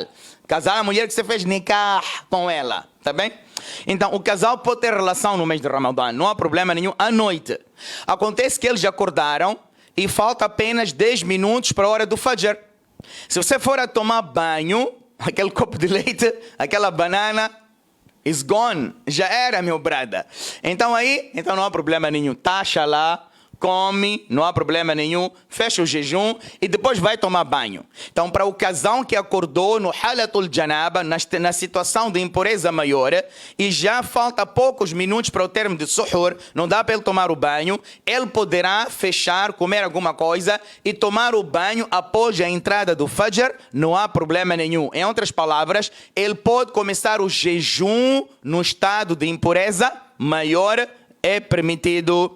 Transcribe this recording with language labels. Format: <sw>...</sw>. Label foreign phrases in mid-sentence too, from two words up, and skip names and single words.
<pt>Casal é a mulher que você fez nikah com ela, tá bem? Então, o casal pode ter relação no mês de Ramadã, não há problema nenhum, à noite. Acontece que eles acordaram e falta apenas 10 minutos para a hora do Fajr. Se você for a tomar banho, aquele copo de leite, aquela banana,</pt> <en>is gone.</en> <pt>Já era, meu brada. Então não há problema nenhum. Taxa lá, come, não há problema nenhum, fecha o jejum e depois vai tomar banho. Então, para o casal que acordou no</pt> <ar>حالة الجنابة,</ar> <pt>na situação de impureza maior, e já falta poucos minutos para o termo de suhur, não dá para ele tomar o banho, ele poderá fechar, comer alguma coisa e tomar o banho após a entrada do Fajr, não há problema nenhum. Em outras palavras, ele pode começar o jejum no estado de impureza maior, é permitido.</pt>